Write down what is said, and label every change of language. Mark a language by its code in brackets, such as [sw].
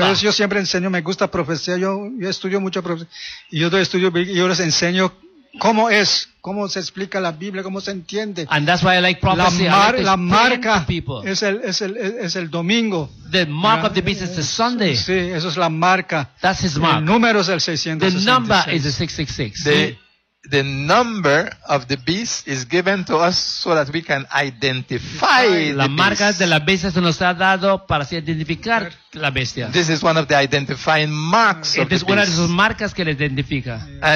[es] Entonces yo siempre enseño, me gusta profecía, yo estudio mucho profecía, y yo estudio y yo les enseño cómo es, cómo se explica la Biblia, cómo se entiende. [en] And that's why I like prophecy. [es] La marca es el domingo. [en] The mark of the beast is the Sunday. [es] Sí, eso es la marca. [en] That's his mark. [es] El número es el 666. [en] The number is the 666. The number of the beast is given to us so that we can identify the beast. [es] La marca de la bestia se nos ha dado para así identificar la bestia. [en] This is one of the identifying marks of the beast. [es] Es una de sus marcas que le identifica.